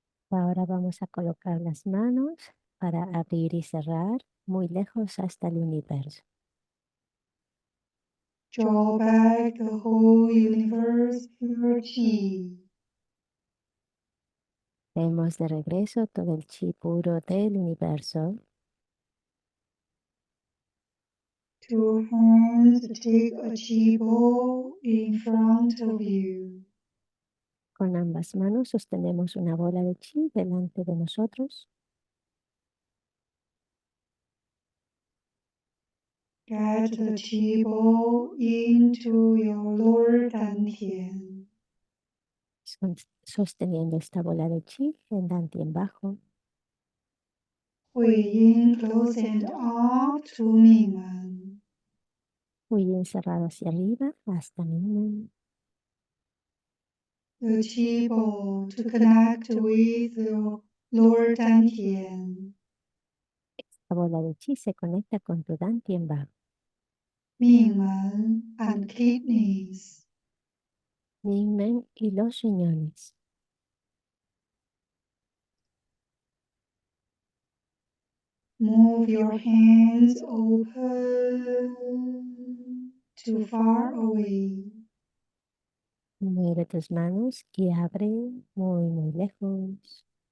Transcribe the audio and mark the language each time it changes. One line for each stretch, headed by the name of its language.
Spanish: Ahora vamos a colocar las manos para abrir y cerrar muy lejos hasta el universo.
English: Draw back the whole universe pure chi.
Spanish: Vemos de regreso todo el chi puro del universo.
English: Two hands take a chi ball in front of you.
Spanish: Con ambas manos sostenemos una bola de chi delante de nosotros.
English: Get the chi ball into your lower dantian.
Spanish: Sosteniendo esta bola de chi en Dantien bajo.
English: Hui Yin close and up to Mingmen.
Spanish: Muy bien cerrado hacia arriba hasta Minmen.
English: The chi ball to connect with your lower dantian.
Spanish: La bola de chi se conecta con tu Dantien bajo.
English: Mingmen and kidneys.
Spanish: Minmen y los riñones.
English: Move your hands open to far away.
Spanish: Mueve tus manos y abre muy lejos.